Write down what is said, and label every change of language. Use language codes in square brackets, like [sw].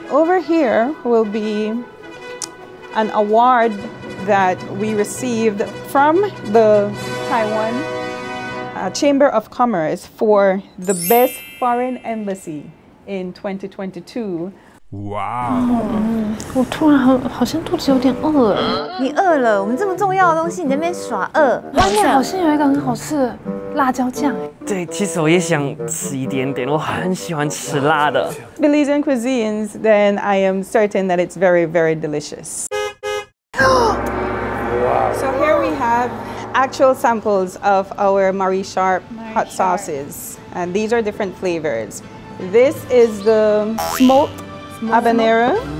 [en] Over here will be an award that we received from the Taiwan Chamber of Commerce for the best foreign embassy in 2022. [zh] 我突然好像肚子有点饿哎。你饿了，我们这么重要的东西，你在那边耍饿。外面好像有一个很好吃的辣椒酱哎。对，其实我也想吃一点点，我很喜欢吃辣的。 [en] Belizean cuisines, then I am certain that it's very, very delicious. So here we have actual samples of our Marie Sharp hot sauces, and these are different flavors. This is the smoked habanero.